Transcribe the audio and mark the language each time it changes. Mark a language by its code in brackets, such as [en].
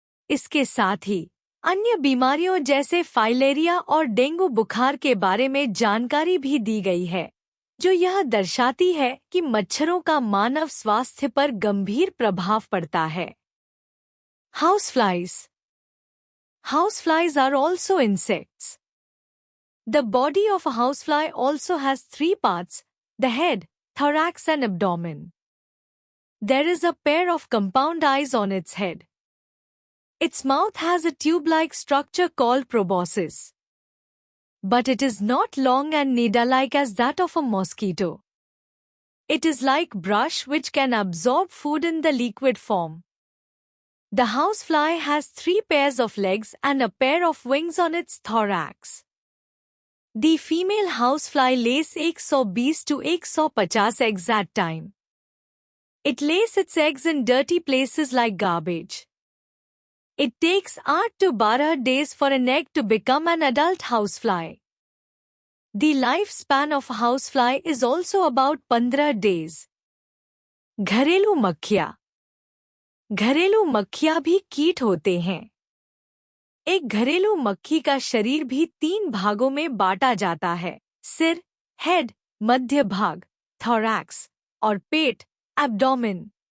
[hi] इसके साथ ही अन्य बीमारियों जैसे फाइलेरिया और डेंगू बुखार के बारे में जानकारी भी दी गई है, जो यह दर्शाती है कि मच्छरों का मानव स्वास्थ्य पर गंभीर प्रभाव पड़ता है। [en] Houseflies. Houseflies are also insects. The body of a housefly also has 3 parts: the head, thorax and abdomen. There is a pair of compound eyes on its head. Its mouth has a tube-like structure called proboscis. But it is not long and needle-like as that of a mosquito. It is like brush which can absorb food in the liquid form. The housefly has 3 pairs of legs and a pair of wings on its thorax. The female housefly lays 120 to 150 eggs at time. It lays its eggs in dirty places like garbage. It takes 8 to 12 days for an egg to become an adult housefly. The lifespan of a housefly is also about 15 days. [hi] घरेलू मक्खियाँ। घरेलू मक्खियाँ भी कीट होते हैं। एक घरेलू मक्खी का शरीर भी 3 भागों में बांटा जाता है: सिर, हेड, मध्य भाग, थोरैक्स, और पेट, एब्डोमेन।